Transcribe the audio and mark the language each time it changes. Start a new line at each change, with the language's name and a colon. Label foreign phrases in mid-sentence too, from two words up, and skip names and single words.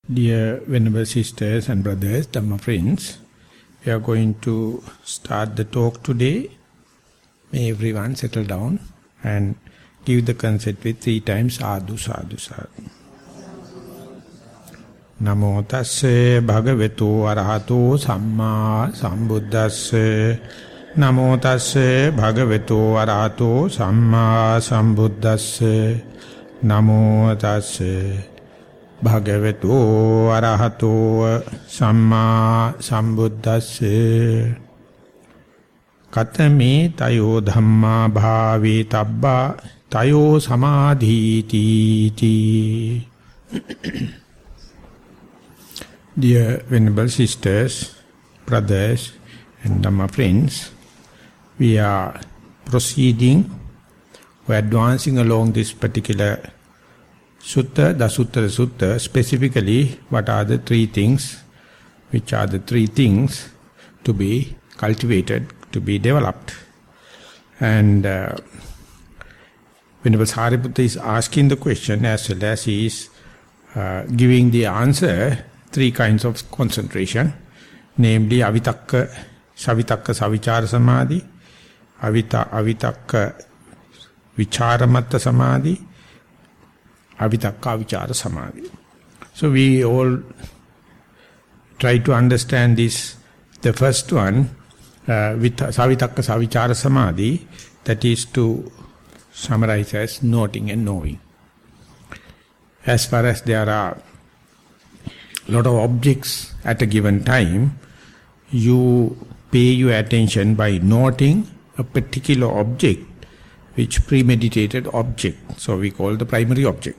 English: Dear Venerable Sisters and Brothers, Dhamma friends, we are going to start the talk today. May everyone settle down and give the consent with 3 times
Pali: sadhu, sadhu, sadhu. Namo tasse bhagavato arahato samma sambuddhasse. Namo tasse bhagavato arahato samma sambuddhasse. Namo tasse Bhagavato arahato samma sambuddhasse. Katame tayo dhamma bhavi tabba tayo samadhiti.
English: Dear Venerable Sisters, Brothers and Dhamma friends, we are proceeding, we are advancing along this particular Sutta, Dasuththara Sutta, specifically what are the 3 things, which are the 3 things to be cultivated, to be developed. And Venerable Sariputta is asking the question as well as he is giving the answer, 3 kinds of concentration, namely
Pali: avitakka, savitakka, savichara samadhi, avitakka, vicharamatta samadhi, avitakka vichara samadhi.
English: So we all try to understand this, the first one, with
Pali: savitakka savichara samadhi,
English: that is to summarize as noting and knowing. As far as there are a lot of objects at a given time, you pay your attention by noting a particular object, which premeditated object, so we call the primary object.